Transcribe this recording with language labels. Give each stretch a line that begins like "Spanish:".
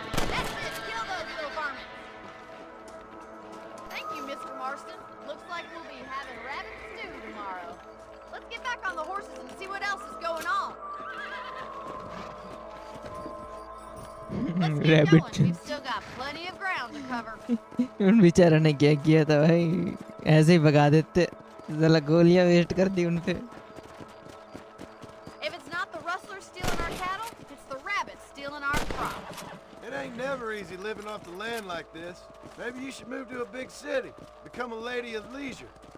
English: That's it. Kill those little varmints. Thank you, Mr. Marston. Looks like we'll be having rabbit stew tomorrow. Let's get back on the horses and see what else is going on. Let's keep going. We've still got plenty of ground to cover.
Hindi: उन बेचारा ने क्या किया था भाई, ऐसे ही भगा देते, जरा गोलियां वेस्ट कर दी उन पे.
English: If it's not the rustlers stealing our cattle, it's the rabbits stealing our crops. It ain't never easy living off the land like this. Maybe you should move to a big city. Become a lady of leisure.